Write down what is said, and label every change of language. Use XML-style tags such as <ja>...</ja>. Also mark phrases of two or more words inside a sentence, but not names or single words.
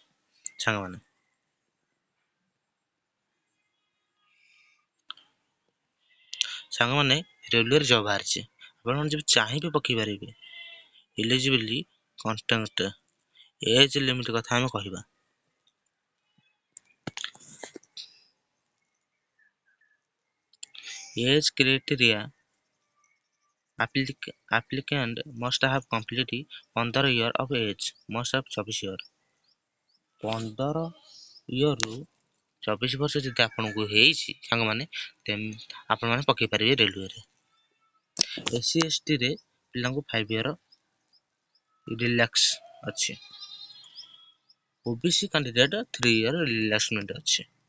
<or>ସାଙ୍ଗମାନେ ରେଲୱେରେ ଜବ୍ ବାହାରିଛି। ଆପଣମାନେ ଯେବେ ଚାହିଁବେ ପକେଇ ପାରିବେ।</or> <en>eligibility content age limit</en> <or>କଥା ଆମେ କହିବା।</or> <en>age criteria applicant must have completed 15 years of age, must have 24 years।</en> <or>15 ଇୟରରୁ 24 ବର୍ଷ ଯଦି ଆପଣଙ୍କୁ ହେଇଛି ସାଙ୍ଗମାନେ ଆପଣମାନେ ପକେଇ ପାରିବେ ରେଲୱେରେ। SC ST ରେ ପିଲାଙ୍କୁ 5</or> <en>year relax</en> <or>ଅଛି।</or> <en>OBC candidate</en> <or>3</or> <en>year relaxment</en> <or>ଅଛି।</or>